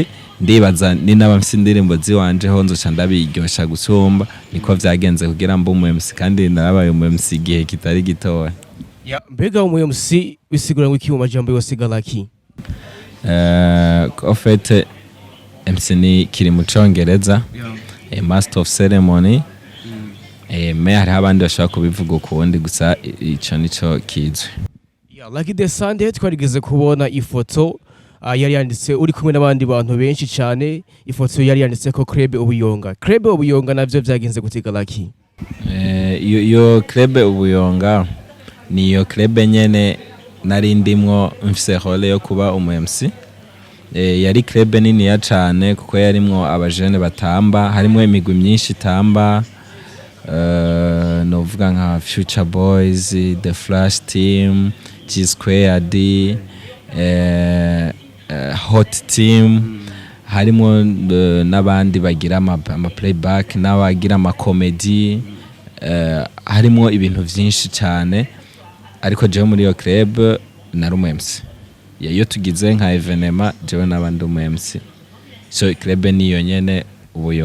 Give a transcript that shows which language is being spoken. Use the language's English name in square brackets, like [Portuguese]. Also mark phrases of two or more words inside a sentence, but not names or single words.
[Rundi] Ndibaza ni n'abafise indirimbo ziwanje ho nzoca ndabiryosha gusumba. Niko vyagenze kugira mbo umu MC, kandi narabaye umu MC igihe kitari gitoya. Mbega umu MC bisigura ngo iki mu majambo yose galaki? [French] En fait [Rundi] MC ni kiri mu Congereza, [English] master of ceremony. [Rundi] Me hari abandi bashaka kubivuga ukundi, gusa ico nico kizwe. [English] Like the Sunday [Rundi] twarigeze kubona ifoto yari yanditse uri kumwe n'abandi bantu benshi cyane. Ifoto yari yanditse ko Club Ubuyonga. Club Ubuyonga navyo vyagenze gutiga Lucky? Iyo Club Ubuyonga ni yo club nyene nari ndimwo mfise role yo kuba umu MC. Yari club nini ya cyane kuko yarimwo abajene batamba, harimwo imigwi myinshi itamba, novuga nka Future Boys, The Flash Team, G Squared, Hot Team, harimo n'abandi bagira ama playback, n'abagira ama comedy, harimo ibintu vyinshi cyane. Ariko jewe muri yo club nari umu MC. Iyo tugize nka evenema jewe n'abandi umu MC, so club niyo nyene Ubuyonga.